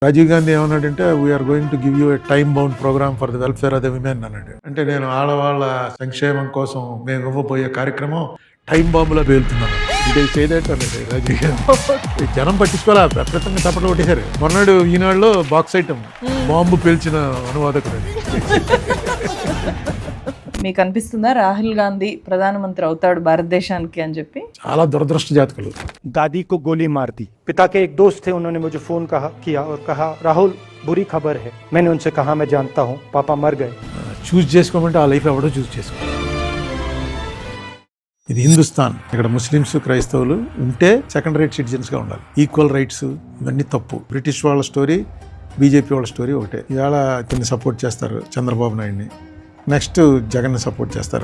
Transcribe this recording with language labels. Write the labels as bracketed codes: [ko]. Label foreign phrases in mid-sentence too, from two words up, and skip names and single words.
[te] రాజీవ్ గాంధీ ఏమన్నాడంటే [en] we are going to give you a time bound programme for the welfare of the women [te] అన్నాడు. అంటే నేను ఆడవాళ్ళ సంక్షేమం కోసం మేము ఇవ్వబోయే కార్యక్రమం టైం బాంబులో పేలుతున్నాను. ఇది చేయలేటండి రాజీవ్ గాంధీ. జనం పట్టించుకోలే, ప్రత్యేకంగా తప్పట్లు కొట్టేశారు. మొన్నడు ఈనాడులో [en] box item [te] బాంబు పేల్చిన అనువాదకుడు. మీకు అనిపిస్తుందా రాహుల్ గాంధీ ప్రధానమంత్రి అవుతాడు భారతదేశానికి అని చెప్పి? చాలా దురదృష్ట జాతకులు. [hi] दादी को गोली मार दी। पिता के एक दोस्त थे, उन्होंने मुझे फोन किया और कहा राहुल बुरी खबर है। मैंने उनसे कहा मैं जानता हूँ, पापा मर गए। [te] చూస్ చేసుకోమంటే ఆ లైఫ్ ఎవడో చూస్ చేసుకో. ఇది హిందుస్థాన్. ఇక్కడ ముస్లిమ్స్ క్రైస్తవులు ఉంటే [en] second rate citizens [te] గా ఉండాలి. [en] equal rights [te] ఇవన్నీ తప్పు. బ్రిటిష్ వాళ్ళ స్టోరీ, బీజేపీ వాళ్ళ స్టోరీ ఒకటే. ఇవాళ కొన్ని సపోర్ట్ చేస్తారు చంద్రబాబు నాయుడిని, నెక్స్ట్ జగన్ సపోర్ట్ చేస్తారు.